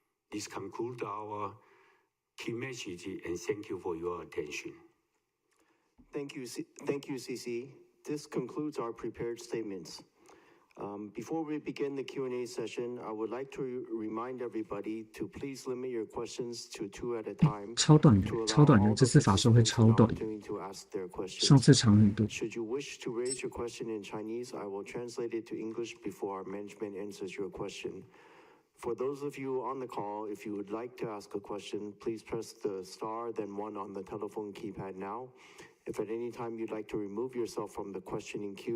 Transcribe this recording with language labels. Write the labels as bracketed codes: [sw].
[en] This concludes our key message, and thank you for your attention. Thank you, CC. This concludes our prepared statements. Before we begin the Q&A session, I would like to remind everybody to please limit your questions to 2 at a time. [zh] 超短的，超短的，这次法说会超短， [en] To ask their questions. [zh] 上次长很多。 [en] Should you wish to raise your question in Chinese, I will translate it to English before our management answers your question. For those of you on the call, if you would like to ask a question, please press the star, then 1 on the telephone keypad now. If at any time you'd like to remove yourself from the questioning queue,